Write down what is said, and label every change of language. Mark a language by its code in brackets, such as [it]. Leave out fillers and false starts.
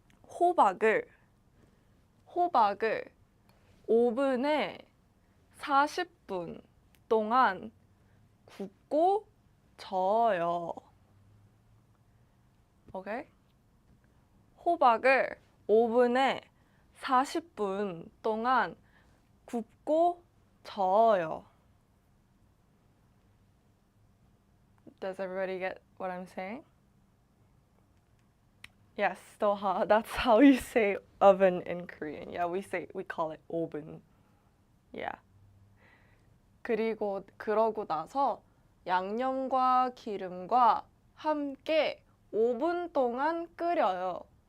[ko] 호박을 오븐에 40분 동안 굽고 저어요. [en] Okay? [ko] 호박을 오븐에 40분 동안 굽고 저어요. [en] Does everybody get what I'm saying? Yes, stoha. That's how you say oven in Korean. Yeah, we call it oven. Yeah. 그러고 나서 [ko] 양념과 기름과 함께 5분 동안 끓여요.